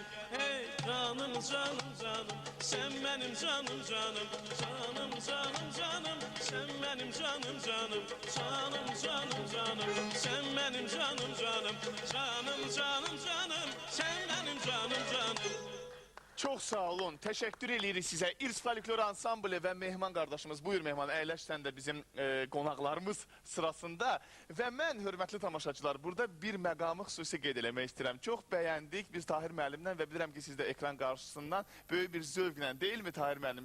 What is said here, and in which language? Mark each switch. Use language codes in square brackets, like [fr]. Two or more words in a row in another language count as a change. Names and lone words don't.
[tr] Hey canım canım canım, sen benim canım canım, canım canım canım, sen benim canım canım, canım canım canım, sen benim canım canım, canım canım canım, sen benim canım canım. [az] Çok sağ olun. Teşekkür edirik sizə. İrs Folklor Ansamblı və Mehman qardaşımız. Buyur Mehman, əyləş sən də bizim qonaqlarımız sırasında. Və mən, hörmətli tamaşaçılar, burada bir məqamı xüsusi qeyd eləmək istəyirəm. Çox bəyəndik biz Tahir müəllimdən və bilirəm ki, siz də ekran qarşısından böyük bir zövqlə, deyil mi Tahir müəllim?